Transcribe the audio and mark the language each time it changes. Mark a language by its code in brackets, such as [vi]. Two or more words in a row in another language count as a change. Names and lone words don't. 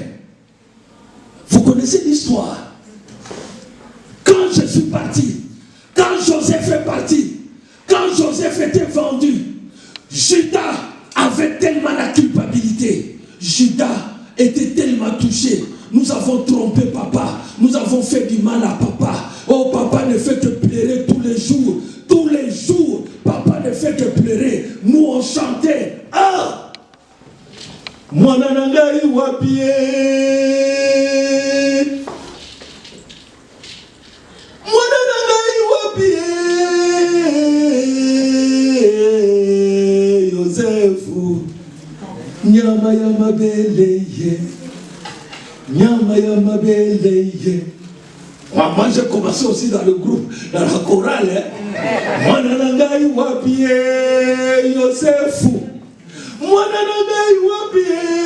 [fr] Vous connaissez l'histoire. Quand je suis parti, quand Joseph est parti, quand Joseph était vendu, Judas avait tellement la culpabilité. Judas était tellement touché. Nous avons trompé papa. Nous avons fait du mal à papa. Oh, papa ne fait que pleurer tous les jours. Tous les jours, papa ne fait que pleurer. Nous on chantait. [sw] Ah! Mwananangai wapie. Mwananangai wapie. Yosefu. Nyama ya mabeleye. Nyama ya mabeleye. [fr] Moi j'ai commencé aussi dans le groupe, dans la chorale. [sw] Mwananangai wapie Yosefu. Mwananangai wapie